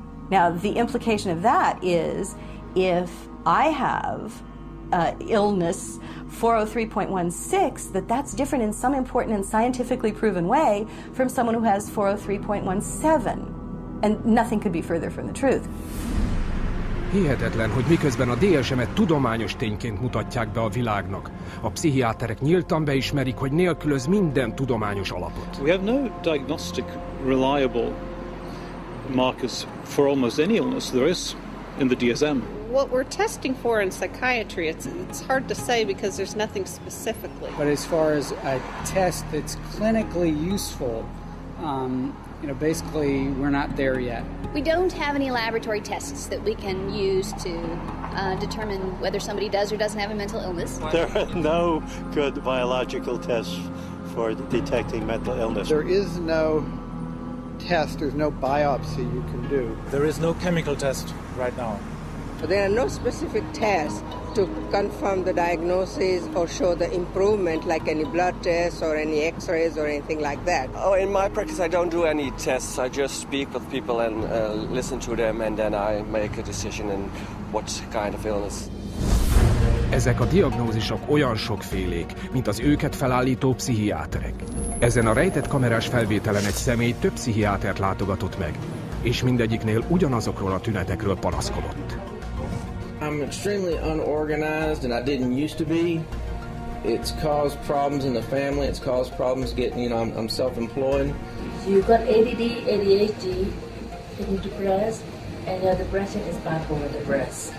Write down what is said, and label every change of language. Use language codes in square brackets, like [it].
[en] Now, the implication of that is if I have illness 403.16, that's different in some important and scientifically proven way from someone who has 403.17. And nothing could be further from the truth. [hu] Hihetetlen, hogy miközben a DSM-et tudományos tényként mutatják be a világnak, a pszichiáterek nyíltan beismerik, hogy nélkülöz minden tudományos alapot. [en] We have no diagnostic reliable markers for almost any illness there is in the DSM. What we're testing for in psychiatry, it's hard to say because there's nothing specifically. But as far as a test that's clinically useful, basically we're not there yet. We don't have any laboratory tests that we can use to determine whether somebody does or doesn't have a mental illness. There are no good biological tests for detecting mental illness. There is no test, there's no biopsy you can do. There is no chemical test right now. There are no specific tests to confirm the diagnosis or show the improvement, like any blood tests or any x-rays or anything like that. Oh, in my practice I don't do any tests. I just speak with people and listen to them, and then I make a decision in what kind of illness. [hu] Ezek a diagnózisok olyan sokfélék, mint az őket felállító pszichiáterek. Ezen a rejtett kamerás felvételen egy személy több pszichiátert látogatott meg, és mindegyiknél ugyanazokról a tünetekről panaszkodott. [en] I'm extremely unorganized, and I didn't used to be. It's caused problems in the family. It's caused problems getting, I'm self-employed. You've got ADD, ADHD, you're depressed, and your depression is bipolar depressed.